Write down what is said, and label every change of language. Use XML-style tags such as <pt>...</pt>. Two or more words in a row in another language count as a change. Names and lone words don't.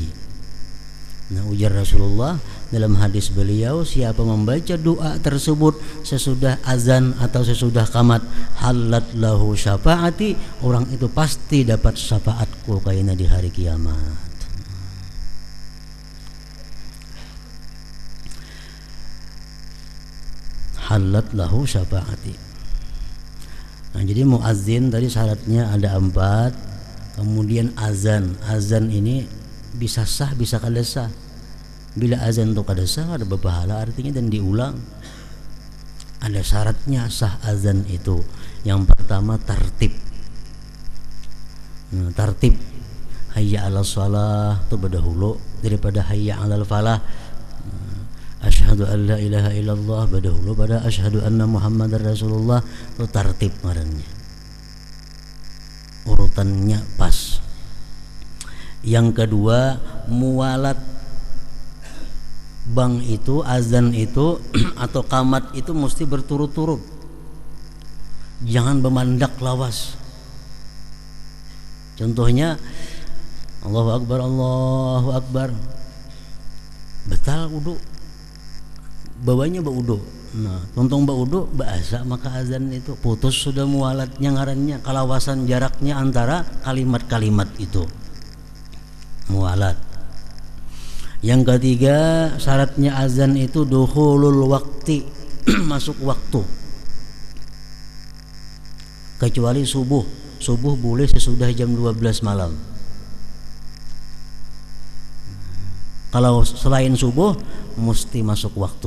<bjn>Nah, ujar Rasulullah dalam hadis beliau, siapa membaca doa tersebut sesudah azan atau sesudah qamat,</bjn> <ar>حلت له شفاعتي,</ar> <bjn>orang itu pasti dapat syafaatku kaina di hari kiamat.</bjn> <ar>حلت له شفاعتي.</ar> <bjn>Nah, jadi muazzin tadi syaratnya ada 4. Kemudian azan ini bisa sah bisa kada sah. Bila azan itu kada sah ada berpahala artinya dan diulang. Ada syaratnya sah azan itu. Yang pertama tartib. Nah, tartib</bjn> <ar>حي على الصلاة</ar> <bjn>itu berdahulu daripada</bjn> <ar>حي على الفلاح. أشهد أن لا إله إلا الله</ar> <bjn>berdahulu pada</bjn> <ar>أشهد أن محمدا رسول الله.</ar> <bjn>Itu tartib ngarannya. Urutannya pas. Yang kedua muwalat. Bang itu azan itu atau qamat itu mesti berturut-turut. Jangan bermandak lawas. Contohnya</bjn> <ar>الله أكبر الله أكبر.</ar> <bjn>Betal wudu. Bawanya baudu. Nah, tontong baudu bahasa maka azan itu putus sudah muwalatnya ngarannya, kalawasan jaraknya antara kalimat-kalimat itu. Muwalat. Yang ketiga syaratnya azan itu</bjn> <ar>دخول الوقت,</ar> <bjn>masuk waktu. Kecuali subuh. Subuh boleh sesudah jam 12 malam. Kalau selain subuh mesti masuk waktu.</bjn>